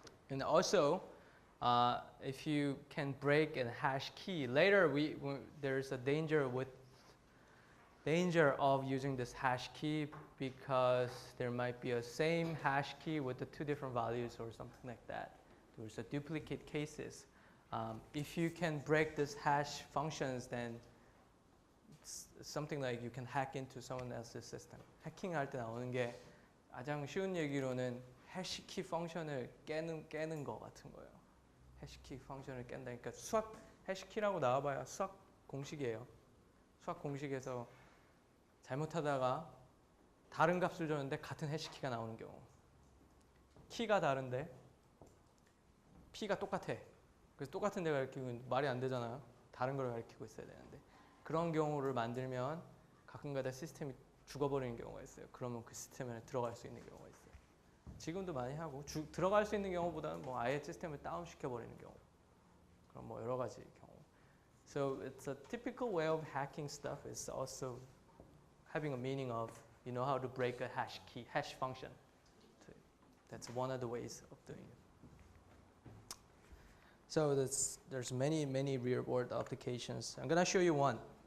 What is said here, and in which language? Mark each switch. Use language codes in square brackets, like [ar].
[en] And also, if you can break a hash key, later there's a danger of using this hash key because there might be a same hash key with the two different values or something like that. There's a duplicate cases. If you can break this hash functions, then it's something like you can hack into someone else's system. [ko] 해킹할 때 나오는 게 가장 쉬운 얘기로는 해시키 펑션을 깨는 거 같은 거예요. 해시키 펑션을 깬다니까 수학 해시키라고 나와봐야 수학 공식이에요. 수학 공식에서 잘못하다가 다른 값을 줬는데 같은 해시키가 나오는 경우. 키가 다른데 P가 똑같아. 그래서 똑같은 데 가리키면 말이 안 되잖아요. 다른 걸 가리키고 있어야 되는데. 그런 경우를 만들면 가끔가다 시스템이 죽어버리는 경우가 있어요. 그러면 그 시스템에 들어갈 수 있는 경우가 있어요. 지금도 많이 하고 들어갈 수 있는 경우보다는 뭐 아예 시스템을 다운시켜버리는 경우. 그럼 뭐 여러 가지 경우. [en] So it's a typical way of hacking stuff is also having a meaning of you know how to break a hash key, hash function. That's one of the ways of doing it. So there's many real-world applications. I'm going to show you one.